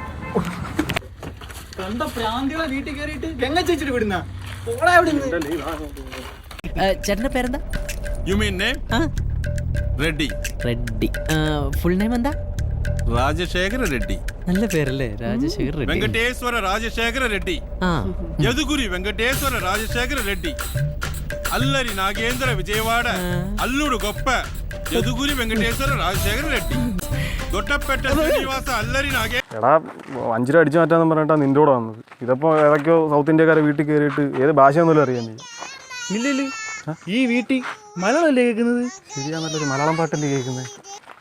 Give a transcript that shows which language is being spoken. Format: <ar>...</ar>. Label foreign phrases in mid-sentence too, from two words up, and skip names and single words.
<ml>ചേട്ടന്റെ പേരെന്താ? റെഡ്ഡി. റെഡ്ഡി. ഫുൾ നെയിം എന്താ? രാജശേഖര റെഡ്ഡി. നല്ല പേരല്ലേ, രാജശേഖർ റെഡ്ഡി. വെങ്കടേശ്വര രാജശേഖര റെഡ്ഡി.</ml> <te>యదుగురి వెంకటేశ్వర రాజశేఖర రెడ్డి. అల్లరి నాగేంద్ర విజయవాడ అల్లుడు గొప్ప యదుగురి వెంకటేశ్వర రాజశేఖర రెడ్డి.</te> <ml>ദൊട്ടപ്പെട്ട ശ്രീനിവാസ അല്ലരി നാഗേ. എടാ 5 രൂപ അടിച്ചു മാറ്റാന്ന് പറഞ്ഞിട്ടാ നിന്റെ കൂടെ വന്നത്. ഇതിപ്പോ ഏതൊക്കെയോ സൗത്ത് ഇന്ത്യക്കാരെ വീട്ടിൽ കയറിയിട്ട് ഏത് ഭാഷയൊന്നുമില്ല അറിയാൻ നീ. ഇല്ല ഈ വീട്ടിൽ മലയാളമല്ലേ കേൾക്കുന്നത്? ശരിയാ, നല്ലൊരു മലയാളം പാട്ടല്ലേ കേൾക്കുന്നത്.</ml>